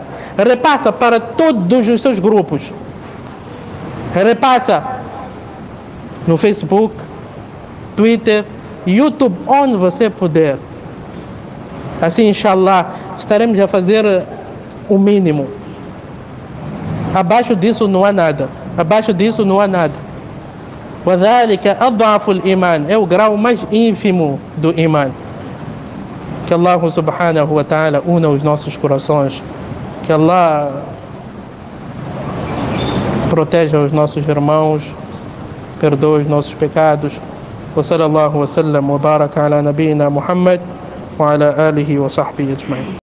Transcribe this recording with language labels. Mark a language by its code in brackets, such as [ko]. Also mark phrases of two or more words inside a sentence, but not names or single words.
[pt] Repassa para todos os seus grupos. Repassa no Facebook, Twitter, YouTube, onde você puder. Assim, inshallah, estaremos a fazer o mínimo. Abaixo disso não há nada. Abaixo disso não há nada. [ar] وَذَلِكَ أَضْعَفُ الْإِيمَانِ. [pt] É o grau mais ínfimo do iman. Que Allah [ar] سبحانه وتعالى [pt] una os nossos corações. Que Allah proteja os nossos irmãos, perdoe os nossos pecados. [ar] وصلى الله وسلم وبارك على نبينا محمد وعلى آله وصحبه أجمعين.